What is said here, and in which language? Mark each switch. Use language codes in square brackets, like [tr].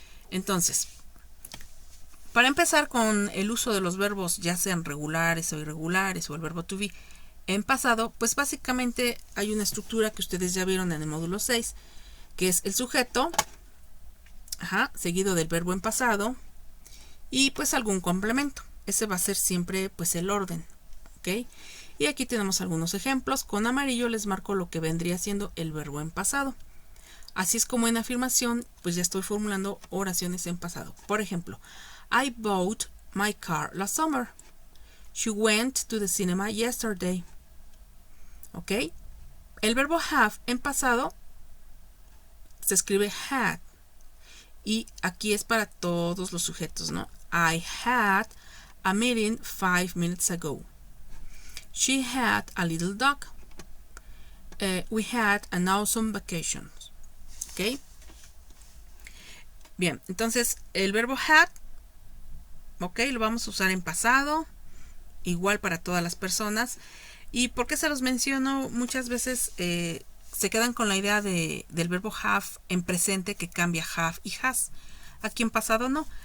[es] Entonces, para empezar con el uso de los verbos, ya sean regulares o irregulares o el verbo to be en pasado, pues básicamente hay una estructura que ustedes ya vieron en el módulo 6, que es el sujeto, seguido del verbo en pasado y pues algún complemento. Ese va a ser siempre pues el orden. ¿Okay? Y aquí tenemos algunos ejemplos. Con amarillo les marco lo que vendría siendo el verbo en pasado. Así es como en afirmación, pues ya estoy formulando oraciones en pasado. Por ejemplo, [en] I bought my car last summer. She went to the cinema yesterday. [es] ¿Ok? El verbo have en pasado se escribe had. Y aquí es para todos los sujetos, ¿no? [en] I had a meeting 5 minutes ago. She had a little dog. We had an awesome vacation. [es] ¿Ok? Bien, entonces el verbo had, ¿ok? Lo vamos a usar en pasado, igual para todas las personas. ¿Y por qué se los menciono? Muchas veces se quedan con la idea del verbo have en presente que cambia have y has. Aquí en pasado no.